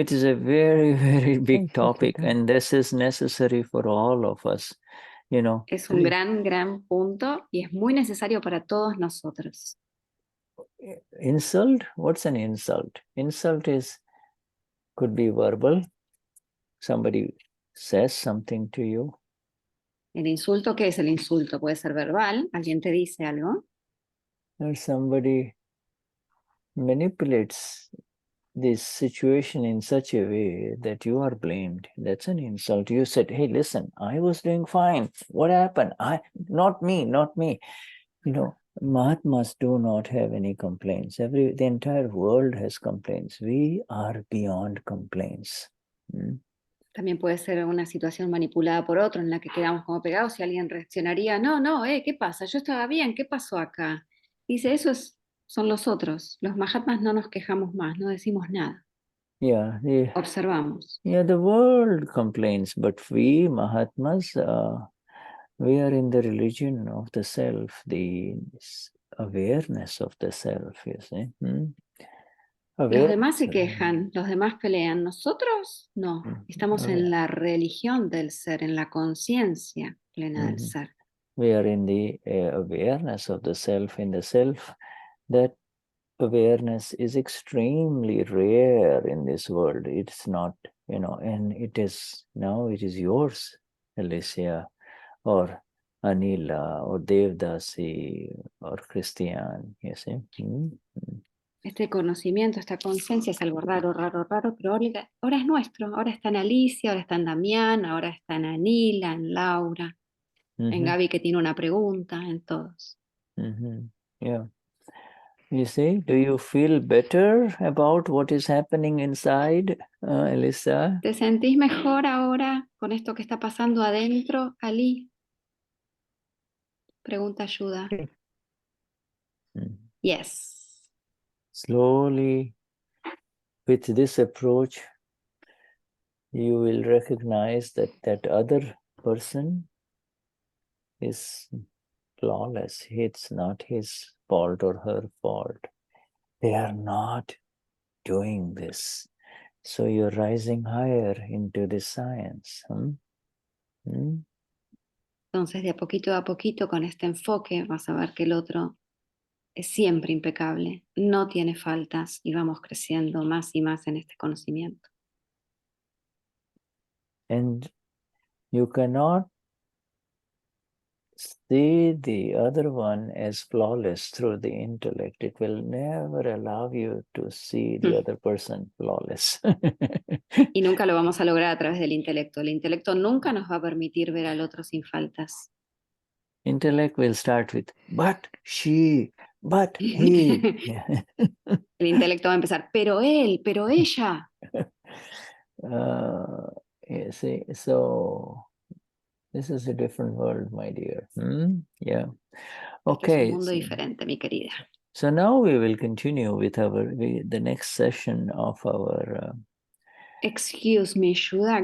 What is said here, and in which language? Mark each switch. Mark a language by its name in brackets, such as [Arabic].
[English] It is a very, very big topic, and this is necessary for all of us, you know. [Spanish] Es un gran, gran punto y es muy necesario para todos nosotros. [English] Insult? What's an insult? Insult could be verbal. Somebody says something to you. [Spanish] ¿El insulto qué es el insulto? Puede ser verbal, alguien te dice algo. [English] Or somebody manipulates this situation in such a way that you are blamed. That's an insult. You said, hey, listen, I was doing fine. What happened? Not me. You know, Mahatmas do not have any complaints. The entire world has complaints. We are beyond complaints. [Spanish] También puede ser una situación manipulada por otro en la que quedamos como pegados y alguien reaccionaría, no, ¿qué pasa? Yo estaba bien, ¿qué pasó acá? Dice, son los otros. Los Mahatmas no nos quejamos más, no decimos nada. [English] Yeah, [Spanish] observamos. [English] Yeah, the world complains, but we Mahatmas, we are in the religion of the self, the awareness of the self, you see. [Spanish] Los demás se quejan, los demás pelean. Nosotros no. Estamos en la religión del ser, en la conciencia plena del ser. [English] We are in the awareness of the self, in the self. That awareness is extremely rare in this world. It's not, you know, and it is yours, Alicia, or Anila, or Devdasi, or Christian, you see. [Spanish] Este conocimiento, esta conciencia es algo raro, pero ahora es nuestro. Ahora está en Alicia, ahora está en Damián, ahora está en Anila, en Laura, en Gaby que tiene una pregunta, en todos. [English] Yeah. You see, do you feel better about what is happening inside, Elisa? [Spanish] ¿Te sentís mejor ahora con esto que está pasando adentro, Ali? Pregunta Shuddha. [English] Yes. Slowly, with this approach, you will recognize that other person is flawless. It's not his fault or her fault. They are not doing this. So you're rising higher into this science. [Spanish] Entonces, de a poquito, con este enfoque, vas a ver que el otro es siempre impecable, no tiene faltas y vamos creciendo más y más en este conocimiento. [English] And you cannot see the other one as flawless through the intellect. It will never allow you to see the other person flawless. [Spanish] Y nunca lo vamos a lograr a través del intelecto. El intelecto nunca nos va a permitir ver al otro sin faltas. [English] Intellect will start with, but she, but he. [Spanish] El intelecto va a empezar, pero él, pero ella. [English] You see, so this is a different world, my dear. Yeah. [Spanish] Okay. Es un mundo diferente, mi querida. [English] So now we will continue with the next session of our. Excuse me, Shuddha.